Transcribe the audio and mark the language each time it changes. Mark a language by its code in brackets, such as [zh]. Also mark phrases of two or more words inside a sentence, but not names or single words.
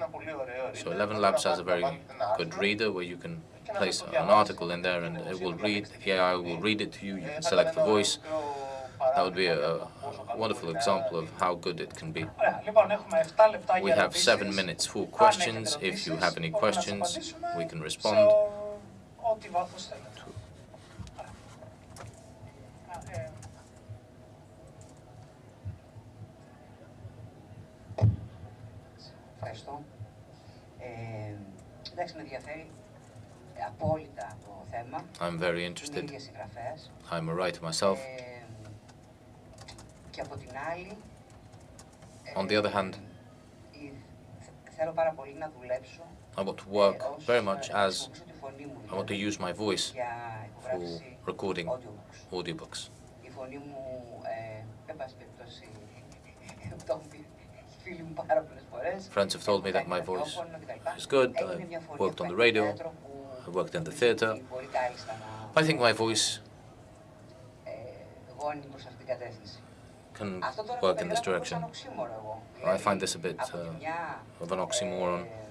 [en] So 11 labs has a very good reader where you can place an article in there and it will read, the AI will read it to you, you can select the voice. That would be a wonderful example of how good it can be. We have 7 minutes for questions. If you have any questions, we can respond. [el] Ευχαριστώ. Εντάξει, με ενδιαφέρει απόλυτα το θέμα. [en] I'm very interested. I'm a writer myself. [el] Και από την άλλη, [en] on the other hand, [el] θέλω πάρα πολύ να δουλέψω. [en] I want to work very much as I want to use my voice for recording audiobooks. [el] Η φωνή μου, εν πάση περιπτώσει, το φίλοι μου πάρα πολλές φορές. [en] Friends have told me that my voice is good. I've worked on the radio. I worked in the theater. I think my voice can work in this direction. I find this a bit of an oxymoron.